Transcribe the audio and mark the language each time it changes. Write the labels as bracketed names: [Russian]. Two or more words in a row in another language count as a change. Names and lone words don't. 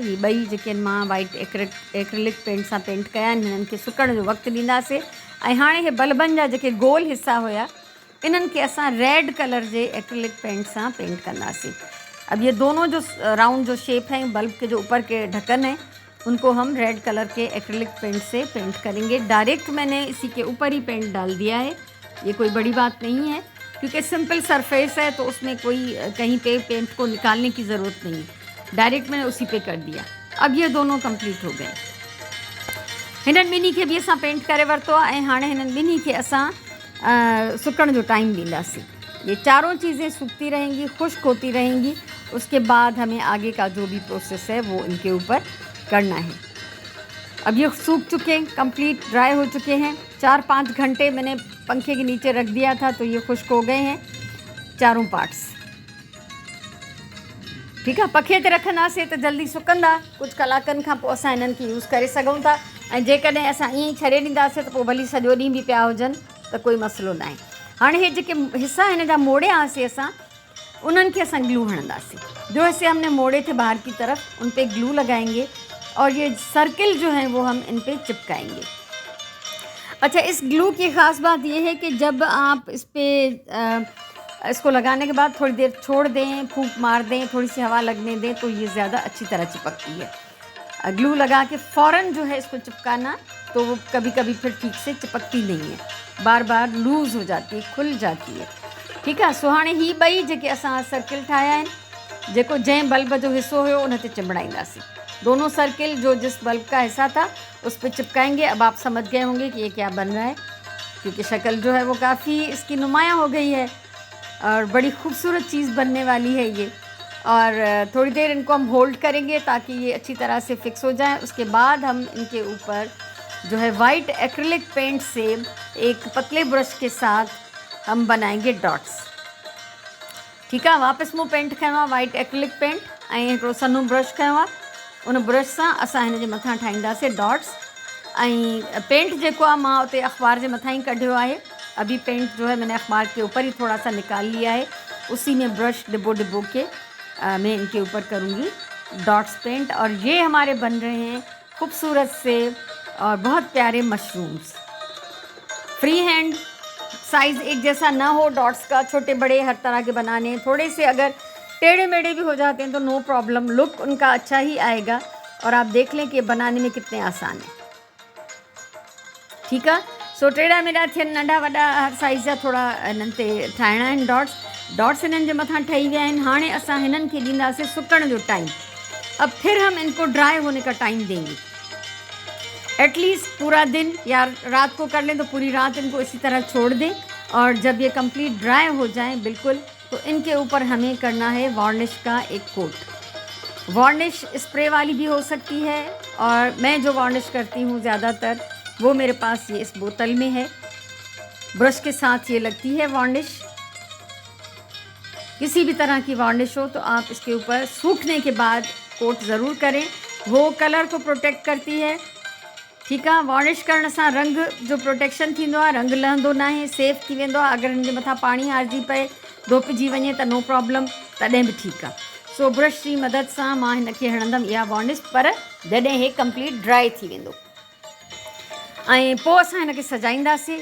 [Sindhi] ये ॿई जेके मां [English] white acrylic paint [Sindhi] सां पेंट कया आहिनि हिननि खे सुकण जो वक़्तु ॾींदासीं। ऐं हाणे हे बल्बनि जा जेके गोल हिस्सा हुया इन्हनि खे असां [English] red color [Sindhi] जे [English] acrylic paint [Sindhi] सां पेंट कंदासीं। [Urdu] اب یہ دونوں جو راؤنڈ جو شیپ ہیں بلب کے جو اوپر کے ڈھکن ہیں ان کو ہم [English] red color [Urdu] کے [English] acrylic paint [Urdu] سے پینٹ کریں گے. ڈائریکٹ میں نے اسی کے اوپر ہی پینٹ ڈال دیا ہے، یہ کوئی بڑی بات نہیں ہے کیونکہ [English] simple surface [Urdu] ہے تو اس میں کوئی کہیں پہ پینٹ کو نکالنے کی ضرورت نہیں ہے، ڈائریکٹ میں نے اسی پہ کر دیا. اب یہ دونوں کمپلیٹ ہو گئے. [Sindhi] हिननि ॿिन्ही खे बि असां पेंट करे वरितो आहे ऐं हाणे हिननि ॿिन्ही खे असां सुकण जो टाइम ॾींदासीं। [Urdu] یہ چاروں چیزیں سوکھتی رہیں گی، خشک ہوتی رہیں گی، اس کے بعد ہمیں آگے کا جو بھی پروسیس ہے وہ ان کے اوپر کرنا ہے. اب یہ سوکھ چکے ہیں, [English] complete dry [Urdu] ہو چکے ہیں. 4-5 گھنٹے میں نے پنکھے کے نیچے رکھ دیا تھا تو یہ خشک ہو گئے ہیں چاروں پارٹس. ٹھیک ہے. [Sindhi] पंखे ते रखंदासीं त जल्दी सुकंदा, कुछ कलाकनि खां पोइ असां हिननि खे यूज़ करे सघूं था। ऐं जेकॾहिं असां ईअं ई छॾे ॾींदासीं त पोइ भली सॼो ॾींहुं बि पिया हुजनि त कोई मसइलो न आहे। हाणे हे जेके हिस्सा हिन जा मोड़िया हुआसीं असां, उन्हनि खे असां ग्लू हणंदासीं। [Urdu] جو حصے ہم نے موڑے تھے باہر کی طرف اس پہ گلو لگائیں گے اور یہ سرکل جو ہیں وہ ہم ان پہ چپکائیں گے. اچھا، اس گلو کی خاص بات یہ ہے کہ جب آپ اس پر اس کو لگانے کے بعد تھوڑی دیر چھوڑ دیں، پھونک مار دیں، تھوڑی سی ہوا لگنے دیں تو یہ زیادہ اچھی طرح چپکتی ہے. گلو لگا کے فوراً جو ہے اس کو چپکانا تو وہ کبھی کبھی پھر ٹھیک سے چپکتی نہیں ہے، بار بار لوز ہو جاتی ہے، کھل جاتی ہے. ٹھیک ہے. [Sindhi] सो हाणे ही ॿई जेके असां सर्किल ठाहिया आहिनि, जेको जंहिं बल्ब जो हिस्सो हुयो उन ते चिंबड़ाईंदासीं। [Urdu] دونوں سرکل جو جس بلب کا حصہ تھا اس پر چپکائیں گے. اب آپ سمجھ گئے ہوں گے کہ یہ کیا بن رہا ہے، کیونکہ شکل جو ہے وہ کافی اس کی نمایاں ہو گئی ہے اور بڑی خوبصورت چیز بننے والی ہے یہ. اور تھوڑی دیر ان کو ہم ہولڈ کریں گے تاکہ یہ اچھی طرح سے فکس ہو جائے. اس کے بعد ہم ان کے اوپر جو ہے [English] white acrylic paint [Urdu] سے ایک پتلے برش کے ساتھ ہم بنائیں گے ڈاٹس. ٹھیک ہے. [Sindhi] वापस मूं पेंट कयो आहे [English] white acrylic paint [Sindhi] ऐं हिकिड़ो सन्हो ब्रश कयो आहे। उन ब्रश सां असां हिन जे मथां ठाहींदासीं डॉट्स। ऐं पेंट जेको आहे मां उते अख़बार जे मथां ही कढियो आहे। [Urdu] ابھی پینٹ جو ہے میں نے اخبار کے اوپر ہی تھوڑا سا نکال لیا ہے، اسی میں برش ڈبو ڈبو کے میں ان کے اوپر کروں گی [English] dots paint. [Urdu] اور یہ ہمارے بن رہے ہیں خوبصورت سے اور بہت پیارے مشرومز. [English] free hand, [Urdu] سائز ایک جیسا نہ ہو ڈاٹس کا، چھوٹے بڑے ہر طرح کے بنانے. تھوڑے سے اگر ٹیڑھے میڑھے بھی ہو جاتے ہیں تو [English] no problem, [Urdu] لک ان کا اچھا ہی آئے گا. اور آپ دیکھ لیں کہ بنانے میں کتنے آسان ہے. ٹھیک ہے. [Sindhi] सो टेढ़ा मेढ़ा थियनि, नंढा वॾा हर साइज़ जा थोड़ा इन्हनि ते ठाहिणा आहिनि डॉट्स हिननि जे मथां ठही विया आहिनि। हाणे असां हिननि खे ॾींदासीं सुकण जो टाइम। [Urdu] اب پھر ہم ان کو ڈرائی ہونے کا ٹائم دیں گے۔ ایٹ لیسٹ پورا دن یا رات کو کر لیں تو پوری رات ان کو اسی طرح چھوڑ دیں. اور جب یہ [English] complete dry [Urdu] ہو جائیں بالکل، تو ان کے اوپر ہمیں کرنا ہے وارنش کا ایک کوٹ. وارنش اسپرے والی بھی ہو سکتی ہے اور میں جو وارنش کرتی ہوں زیادہ تر وہ میرے پاس یہ اس بوتل میں ہے. برش کے ساتھ یہ لگتی ہے وارنش۔ کسی بھی طرح کی وارنش ہو تو آپ اس کے اوپر سوکھنے کے بعد کوٹ ضرور کریں، وہ کلر کو پروٹیکٹ کرتی ہے. ٹھیک ہے. [Sindhi] वार्निश करण सां रंग जो प्रोटेक्शन थींदो आहे, रंग लहंदो न आहे, सेफ थी वेंदो आहे। अगरि हिन जे मथां पाणी हारिजी पए, धोपिजी वञे त [English] no problem, [Sindhi] तॾहिं बि ठीकु आहे। सो ब्रश जी मदद सां मां हिन खे हणंदमि इहा वार्निश, पर जॾहिं हे [English] complete dry [Sindhi] थी वेंदो। ऐं पोइ असां हिन खे सजाईंदासीं।